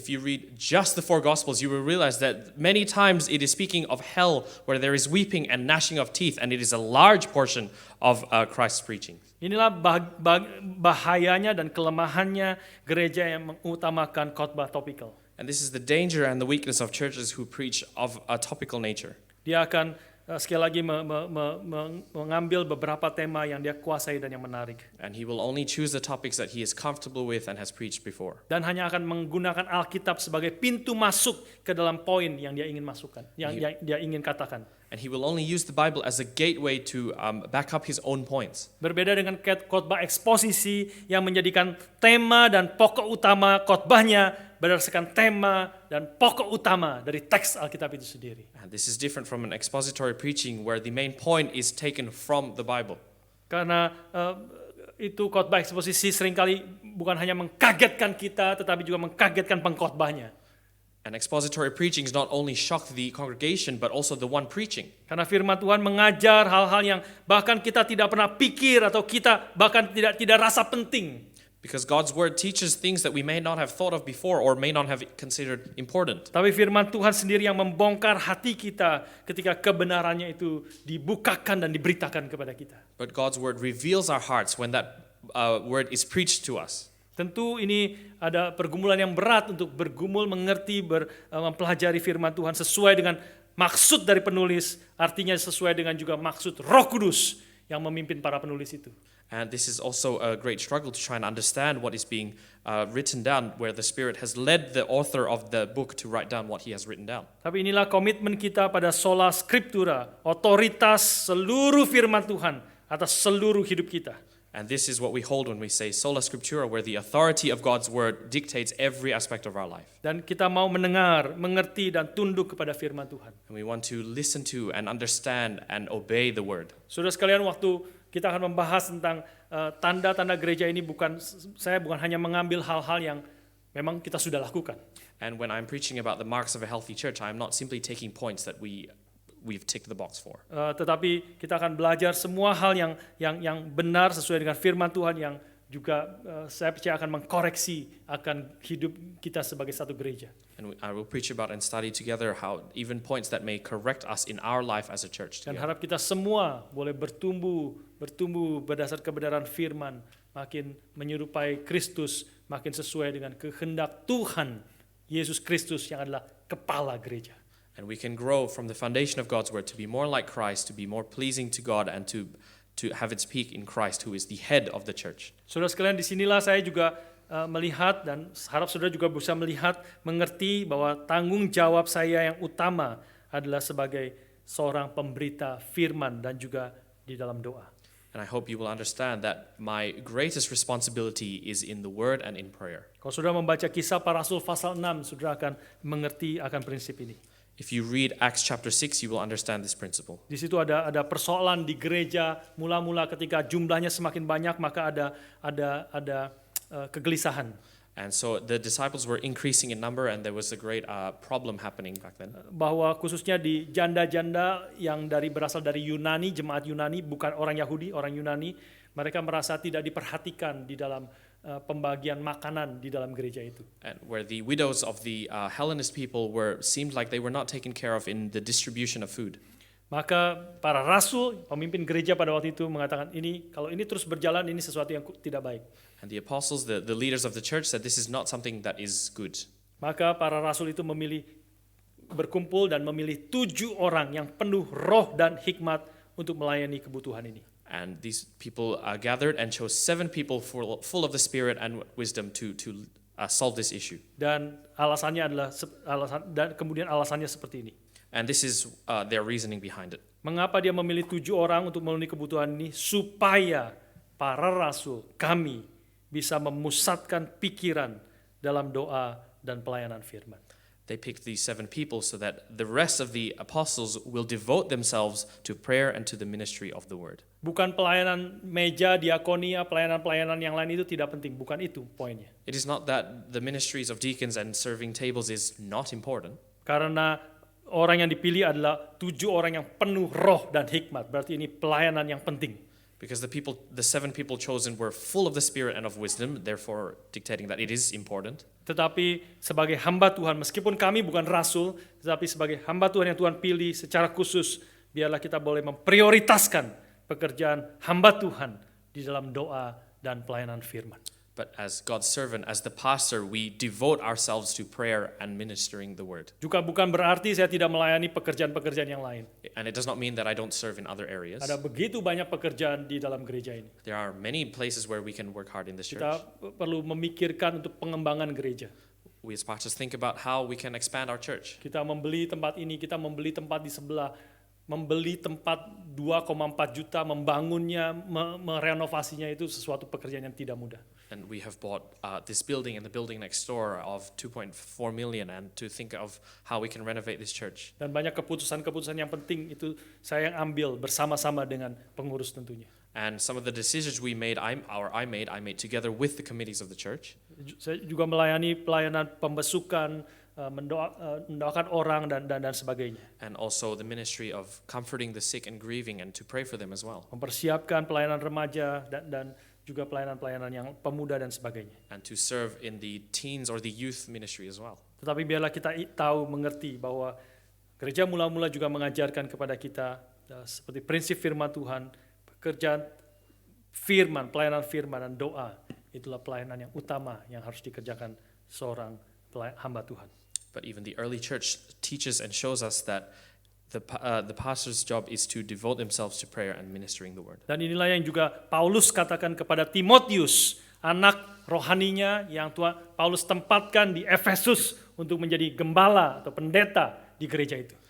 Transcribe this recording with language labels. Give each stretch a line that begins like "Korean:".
English: If you read just the 4 Gospels, you will realize that many times it is speaking of hell where there is weeping and gnashing of teeth, and it is a large portion of Christ's preaching.
Indonesian: Inilah bahayanya dan kelemahannya gereja yang mengutamakan khotbah topikal.
English: And this is the danger and the weakness of churches who preach of a topical nature.
Indonesian: Dia akan sekali lagi mengambil beberapa tema yang dia kuasai dan yang menarik.
English: And he will only choose the topics that he is comfortable with and has preached before.
Indonesian: Dan hanya akan menggunakan Alkitab sebagai pintu masuk ke dalam poin yang dia ingin masukkan, yang dia ingin katakan.
English: And he will only use the Bible as a gateway to back up his own points.
Indonesian: Berbeda dengan khotbah eksposisi yang menjadikan tema dan pokok utama khotbahnya berdasarkan tema dan pokok utama dari teks Alkitab itu sendiri.
English: And this is different from an expository preaching where the main point is taken from the Bible.
Indonesian: Karena itu khotbah eksposisi seringkali bukan hanya mengkagetkan kita, tetapi juga mengkagetkan pengkhotbahnya.
English: And expository preaching is not only shock the congregation, but also the one preaching.
Indonesian: Karena firman Tuhan mengajar hal-hal yang bahkan kita tidak pernah pikir atau kita bahkan tidak rasa penting.
English: Because God's word teaches things that we may not have thought of before or may not have considered important.
Indonesian: Tapi firman Tuhan sendiri yang membongkar hati kita ketika kebenarannya itu dibukakan dan diberitakan kepada kita.
English: But God's word reveals our hearts when that word is preached to us.
Indonesian: Tentu ini ada pergumulan yang berat untuk bergumul, mengerti, mempelajari firman Tuhan sesuai dengan maksud dari penulis, artinya sesuai dengan juga maksud Roh Kudus yang memimpin para penulis itu.
English: And this is also a great struggle to try and understand what is being written down, where the Spirit has led the author of the book to write down what he has written down.
Indonesian: Tapi inilah komitmen kita pada sola scriptura, otoritas seluruh firman Tuhan atas seluruh hidup kita.
English: And this is what we hold when we say sola scriptura, where the authority of God's word dictates every aspect of our life.
Indonesian: Dan kita mau mendengar, mengerti dan tunduk kepada firman Tuhan.
English: And we want to listen to and understand and obey the word.
Indonesian: Saudara sekalian, waktu kita akan membahas tentang tanda-tanda gereja ini, saya bukan hanya mengambil hal-hal yang memang kita sudah lakukan.
English: And when I'm preaching about the marks of a healthy church, I'm not simply taking points that we've ticked the box for.
Indonesian: Tetapi kita akan belajar semua hal yang benar sesuai dengan firman Tuhan yang juga saya percaya akan mengkoreksi akan hidup kita sebagai satu gereja.
English: And I will preach about and study together how even points that may correct us in our life as a church.
Indonesian: Dan harap kita semua boleh bertumbuh berdasar kebenaran firman, makin menyerupai Kristus, makin sesuai dengan kehendak Tuhan Yesus Kristus yang adalah kepala gereja.
English: And we can grow from the foundation of God's word to be more like Christ, to be more pleasing to God, and to have its peak in Christ, who is the head of the church.
Indonesian: Saudara sekalian, disinilah saya juga melihat dan harap saudara juga bisa melihat, mengerti bahwa tanggung jawab saya yang utama adalah sebagai seorang pemberita firman dan juga di dalam doa.
English: And I hope you will understand that my greatest responsibility is in the word and in prayer.
Indonesian: Kalau saudara membaca Kisah Para Rasul pasal 6, saudara akan mengerti akan prinsip ini.
English: If you read Acts chapter 6, you will understand this principle.
Indonesian: Di situ ada persoalan di gereja, mula-mula ketika jumlahnya semakin banyak maka ada kegelisahan.
English: And so the disciples were increasing in number, and there was a great problem happening back then.
Indonesian: Bahwa khususnya di janda-janda yang berasal dari Yunani, jemaat Yunani, bukan orang Yahudi, orang Yunani, mereka merasa tidak diperhatikan di dalam pembagian makanan di dalam gereja itu.
English: And where the widows of the Hellenist people seemed like they were not taken care of in the distribution of food.
Indonesian: Maka para rasul, pemimpin gereja pada waktu itu mengatakan kalau ini terus berjalan ini sesuatu yang tidak baik.
English: And the apostles, the leaders of the church, said this is not something that is good.
Indonesian: Maka para rasul itu berkumpul dan memilih 7 orang yang penuh roh dan hikmat untuk melayani kebutuhan ini.
English: And these people gathered and chose 7 people full of the Spirit and wisdom to solve this issue.
Indonesian: Dan alasannya dan kemudian alasannya seperti ini.
English: And this is their reasoning behind it.
Indonesian: Mengapa dia memilih 7 orang untuk memenuhi kebutuhan ini? Supaya para rasul, kami bisa memusatkan pikiran dalam doa dan pelayanan firman.
English: They picked these 7 people so that the rest of the apostles will devote themselves to prayer and to the ministry of the word.
Indonesian: Bukan pelayanan meja, diakonia, pelayanan-pelayanan yang lain itu tidak penting. Bukan itu poinnya.
English: It is not that the ministries of deacons and serving tables is not important.
Indonesian: Karena orang yang dipilih adalah 7 orang yang penuh roh dan hikmat. Berarti ini pelayanan yang penting.
English: Because the 7 people chosen were full of the Spirit and of wisdom, therefore dictating that it is important.
Indonesian: Tetapi sebagai hamba Tuhan, meskipun kami bukan rasul, tetapi sebagai hamba Tuhan yang Tuhan pilih secara khusus, biarlah kita boleh memprioritaskan pekerjaan hamba Tuhan di dalam doa dan pelayanan firman.
English: But as God's servant, as the pastor, we devote ourselves to prayer and ministering the word.
Indonesian: Juga bukan berarti saya tidak melayani pekerjaan-pekerjaan yang lain.
English: And it does not mean that I don't serve in other areas.
Indonesian: Ada begitu banyak pekerjaan di dalam gereja ini.
English: There are many places where we can work hard in this church.
Indonesian: Kita perlu memikirkan untuk pengembangan gereja.
English: We as pastors think about how we can expand our church.
Indonesian: Kita membeli tempat ini, kita membeli tempat di sebelah, membeli tempat 2,4 juta, membangunnya, merenovasinya itu sesuatu pekerjaan yang tidak mudah.
English: And we have bought this building and the building next door of 2.4 million, and to think of how we can renovate this church.
Indonesian: Dan banyak keputusan-keputusan yang penting itu saya yang ambil bersama-sama dengan pengurus tentunya.
English: And some of the decisions we made, I made together with the committees of the church.
Indonesian: Saya juga melayani pelayanan pembesukan, mendoakan orang dan sebagainya.
English: And also the ministry of comforting the sick and grieving, and to pray for them as well.
Indonesian: Mempersiapkan pelayanan remaja dan juga pelayanan-pelayanan yang pemuda dan sebagainya.
English: And to serve in the teens or the youth ministry as well.
Indonesian: Tetapi biarlah kita tahu, mengerti bahwa gereja mula-mula juga mengajarkan kepada kita seperti prinsip firman Tuhan, pekerjaan firman, pelayanan firman dan doa, itulah pelayanan yang utama yang harus dikerjakan seorang hamba Tuhan.
English: But even the early church teaches and shows us that the pastor's job is to devote themselves to prayer and ministering the word.
Indonesian: Dan inilah yang juga Paulus katakan kepada Timotius, anak rohaninya yang Paulus tempatkan di Efesus untuk menjadi gembala atau pendeta di gereja itu.